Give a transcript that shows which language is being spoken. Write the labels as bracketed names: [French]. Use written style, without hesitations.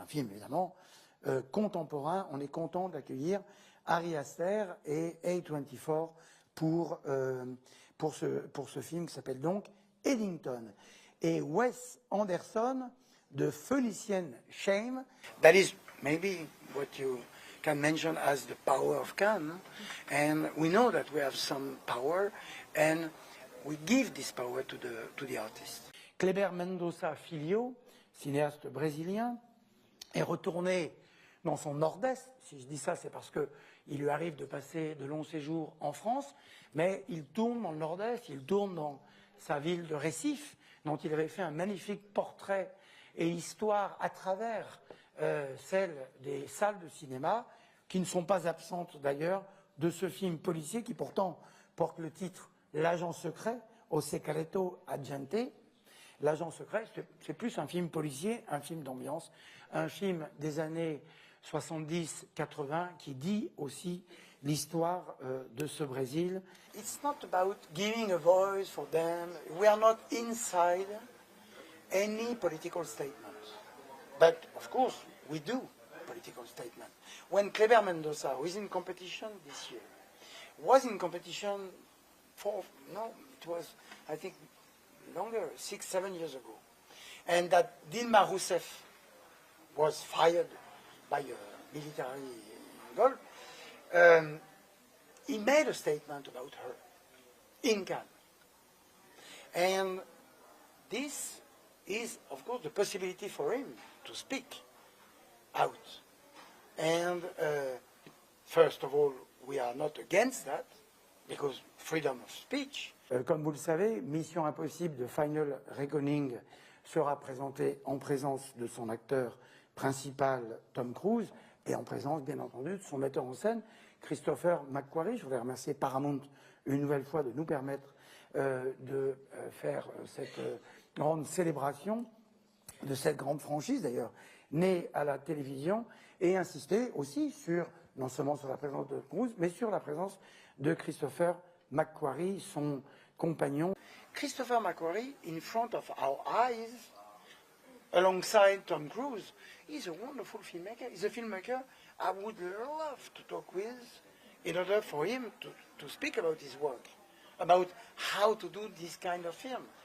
[French] C'est un film évidemment contemporain. On est content d'accueillir Ari Aster et A24 pour ce film qui s'appelle donc Eddington. Et Wes Anderson de Felician Shame. [English] That is maybe what you can mention as the power of Cannes. And we know that we have some power and we give this power to the artist. [French] Kleber Mendonça Filho, cinéaste brésilien, est retourné dans son nord-est. Si je dis ça, c'est parce qu'il lui arrive de passer de longs séjours en France, mais il tourne dans le nord-est, il tourne dans sa ville de Recife, dont il avait fait un magnifique portrait et histoire à travers celle des salles de cinéma, qui ne sont pas absentes d'ailleurs de ce film policier qui pourtant porte le titre L'agent secret, O Secreto Agente. L'agent secret, c'est plus un film policier, un film d'ambiance, un film des années 70-80 qui dit aussi l'histoire de ce Brésil. [English] It's not about giving a voice for them. We are not inside any political statement. But of course, we do political statement. When Kleber Mendonça was in competition this year, was in competition it was, I think, longer, 6-7 years ago. And that Dilma Rousseff was fired by a military goal, he made a statement about her in Cannes. And this is, of course, the possibility for him to speak out. And first of all, we are not against that, because freedom of speech. [French] Comme vous le savez, Mission Impossible de Final Reckoning sera présentée en présence de son acteur principal, Tom Cruise, et en présence, bien entendu, de son metteur en scène, Christopher McQuarrie. Je voudrais remercier Paramount une nouvelle fois de nous permettre de faire cette grande célébration de cette grande franchise, d'ailleurs, née à la télévision, et insister aussi sur, non seulement sur la présence de Cruise, mais sur la présence de Christopher McQuarrie, son compagnon. [English] Christopher McQuarrie, in front of our eyes, alongside Tom Cruise, he's a wonderful filmmaker. He's a filmmaker I would love to talk with in order for him to speak about his work, about how to do this kind of film.